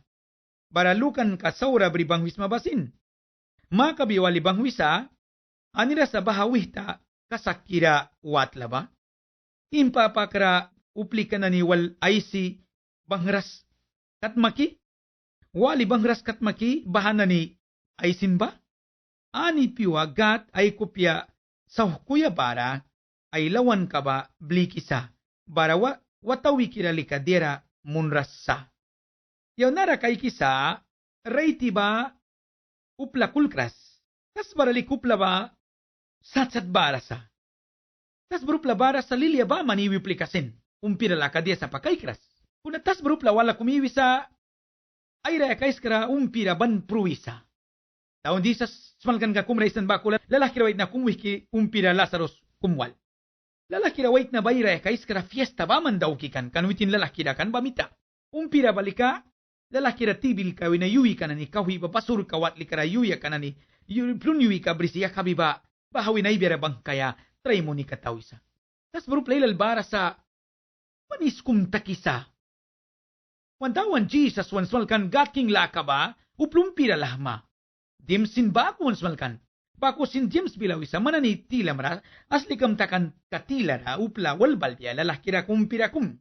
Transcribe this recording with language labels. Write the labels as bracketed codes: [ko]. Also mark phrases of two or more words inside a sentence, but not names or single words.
[miq] Bara lukan ka saura bri bang wisma basin. Makabiwali bang wisa, anira sa bahawihta, kasakira watla ba? Impapakra uplika na ni wal IC bangras katmaki? Wali bangras katmaki bahana ni aisin ba? Ani piwa gat ay kupya sa kuya bara ay lawan ka ba blikisa bara watawi kiralika dera munrasa. Yaw nara kay kisa reiti ba upla kulkras? Tas barali kupla ba satsat barasa? Tas berupla bara sa lilia ba maniwi plikasin. Umpirala ka dia sa pakaikras. Kuna tas berupla wala kumiwi sa ayra kaiskara umpira ban pruisa. Taon di sa smalkan ka kumraisan bakula lalaki rawait na kumwiki umpira Lazarus kumwal. Lalaki rawait na bayra kaiskara fiesta ba man daw kikan kanwitin lalaki da kan bamita. Umpira balika lalaki ra tibil ka winayuwi ka na ni kawi papasur kawat likara yuya ka na ni plunyuwi ka brisiya kabiba bahawi na ibira bang kaya try mo ni katawisa. Tas beruplay lalbara sa maniskum takisa. Wantawan Jesus wansmalkan gaking laka ba uplumpira lahma. Dimsin ba ako wansmalkan? Bako sin James bilawisa manani tilamra asli kam takan katilara upla walbalya lalakira kumpira kum.